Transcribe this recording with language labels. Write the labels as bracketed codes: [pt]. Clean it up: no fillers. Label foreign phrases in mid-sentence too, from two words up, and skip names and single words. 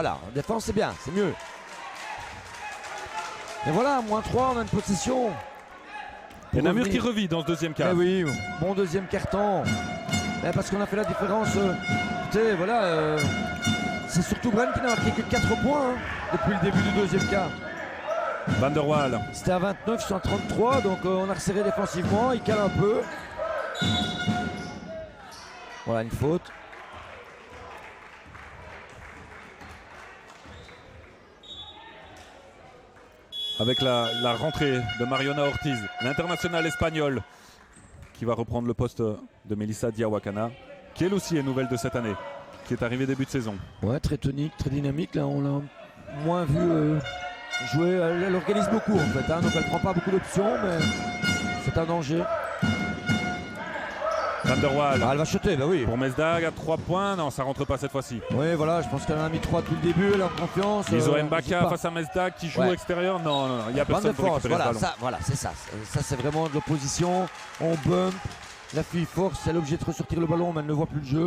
[fr] Voilà, en défense c'est bien, c'est mieux. Et voilà, -3, on a une possession. Et Namur qui revit dans ce deuxième quart. Oui, bon deuxième carton. Mais parce qu'on a fait la différence. Écoutez, voilà, c'est surtout Braine qui n'a marqué que 4 points depuis le début du deuxième quart. Van der Waal. C'était à 29, ils sont à 33, donc on a resserré défensivement, il cale un peu. Voilà, une faute. Avec la rentrée de Mariona Ortiz, l'internationale espagnole, qui va reprendre le poste de Melissa Diawakana, qui elle aussi est nouvelle de cette année, qui est arrivée début de saison. Ouais, très tonique, très dynamique. Là, on l'a moins vu jouer. Elle organise beaucoup en fait, hein, donc elle prend pas beaucoup d'options, mais c'est un danger. Van der Waal. Elle va shooter, bah oui. Pour Mesdag à 3 points, non, ça rentre pas cette fois-ci. Oui, voilà, je pense qu'elle en a mis 3 depuis le début, elle a confiance. Lizo Mbaka face à Mesdag qui joue extérieur. Non, il n'y a personne pour récupérer le ballon. Voilà, c'est ça. Ça, c'est vraiment de l'opposition. On bump. La fille force, elle est obligée de ressortir le ballon, mais elle ne voit plus le jeu.